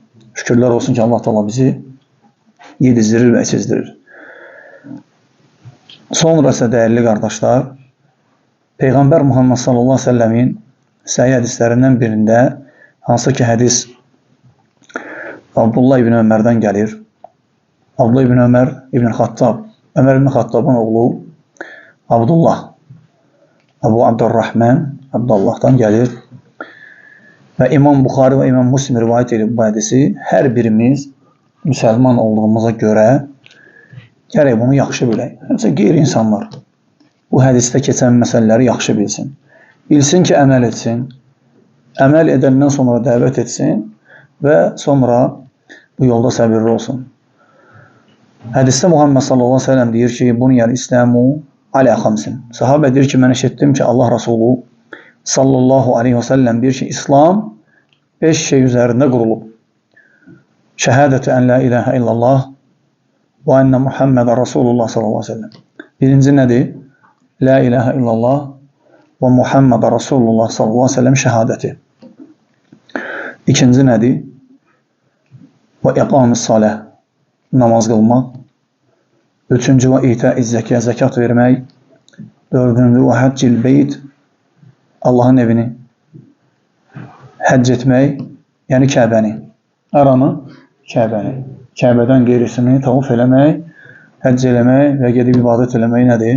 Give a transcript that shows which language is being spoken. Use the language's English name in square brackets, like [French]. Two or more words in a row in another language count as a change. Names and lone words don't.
[Azerbaijani] Şükürlər olsun ki, Allah Teala bizi yedizdirir və içizdirir. Sonra isə [Turkish] değerli kardeşler, [Azerbaijani] Peygamber Muhammed [Arabic] صلى الله عليه وسلم [Azerbaijani] səhih hədislərindən birində, hansı ki hədis Abdullah ibn Ömərdən gəlir. Abdullah ibn Ömər ibn Xattab, Ömer ibn Xattab'ın oğlu Abdullah, Abu Abdurrahman, Abdullah'dan gelir. [Turkish] Ve İmam Bukhari ve İmam Muslim rivayet edip bu hadisi her birimiz Müslüman olduğumuza göre gerek bunu [Azerbaijani] yaxşı bilək. Həmçə qeyri insanlar bu hadiste keçən məsələləri yaxşı bilsin. Bilsin ki, əməl etsin. Əməl edəndən sonra dəvət etsin ve sonra bu yolda səbirli olsun. Hadiste Muhammed [Arabic] صلى الله عليه وسلم [Azerbaijani] deyir ki, [Arabic] بني الإسلام على خمس. [Azerbaijani] Sahabe deyir ki, mən eşitdim ki, Allah Resulü [Arabic] صلى الله عليه وسلم [Azerbaijani] deyir ki, İslam 5 şey üzerinde kurulub. [Arabic] شهادة أن لا إله إلا الله وأن محمدا رسول الله صلى الله عليه وسلم. [Turkish] Birinci nedir? [Arabic] لا إله إلا الله ومحمدا رسول الله صلى الله عليه وسلم شهادة. [Turkish] İkinci nedir? [Arabic] وإقام الصلاة. [Azerbaijani] Namaz qılmaq. Üçüncü [Arabic] وإيتاء الزكاة, [Azerbaijani] zəkat vermək. Dördüncü [Arabic] وحج البيت, [Azerbaijani] Allahın evini həcc etmək, yəni Kəbəni. Aranı? Kəbəni. Kəbədən qeyrisini tavaf eləmək, həcc eləmək və gedib ibadət eləmək nədir?